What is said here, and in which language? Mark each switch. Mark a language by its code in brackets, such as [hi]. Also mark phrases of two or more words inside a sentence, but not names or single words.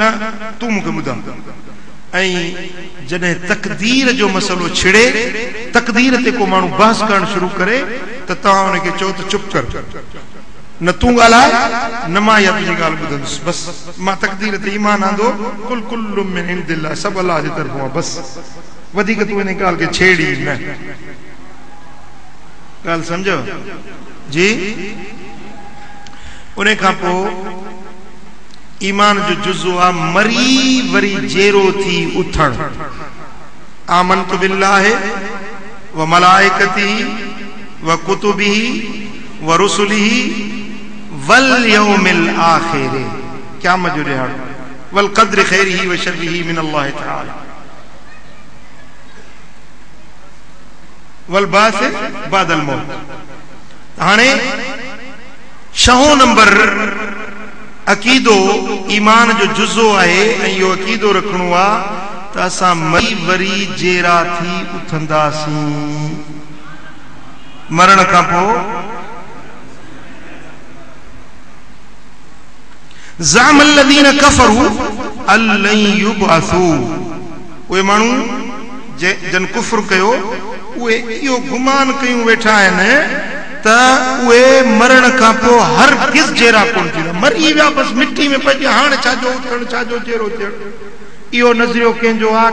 [sd] तूं मूंखे ॿुधां ऐं जॾहिं तक़दीर जो मसलो छिड़े तक़दीर ते को माण्हू बहस करणु शुरू करे त तव्हां हुनखे चओ त चुप कर न तूं ॻाल्हाए न मां इहा तुंहिंजी ॻाल्हि ॿुधंदुसि बसि मां तक़दीर ते ईमान आंदो [ar] كل من عند الله [sd] सभु अलाह जे तरफ़ां आहे बसि वधीक तूं इन ॻाल्हि खे छेड़ी न ॻाल्हि सम्झो जी उन खां पोइ ईमान जो जुज़ो आहे मरी वरी जेरो थी उथण [ar] آمنت بالله وملائكته وكتبه ورسله واليوم الآخر [sd] क़यामत जो ॾियारो [ar] والقدر خيره وشره من الله تعالى والبعث بعد الموت [sd] हाणे 6 नंबर अकीदो ईमान जो जुज़ो आहे ऐं इहो अकीदो रखणो आहे त असां मरी वरी जेरा थी उथंदासीं मरण खां पोइ [ar] زعم الذين كفروا ألن يبعثوا [sd] उहे माण्हू जन कुफ्र कयो उहे इहो गुमान कयूं वेठा आहिनि त उहे मरण खां पोइ हर किस जहिड़ा कोन थींदा, मरी विया बसि मिटी में पइजी हाणे छाजो उथण छाजो चेहरो थियण। इहो नज़रियो कंहिंजो आहे?